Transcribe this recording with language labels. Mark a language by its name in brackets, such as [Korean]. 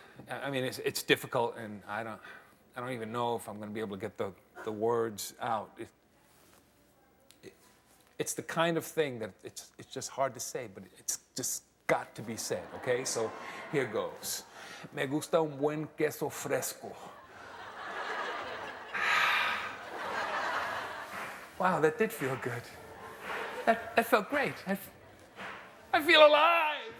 [English] I mean, it's difficult, and I don't even know if I'm going to be able to get the words out. It's the kind of thing that it's just hard to say, but it's just got to be said, okay? So here goes. [Spanish] Me gusta un buen queso fresco. [English] Wow, that did feel good. That felt great. I feel alive.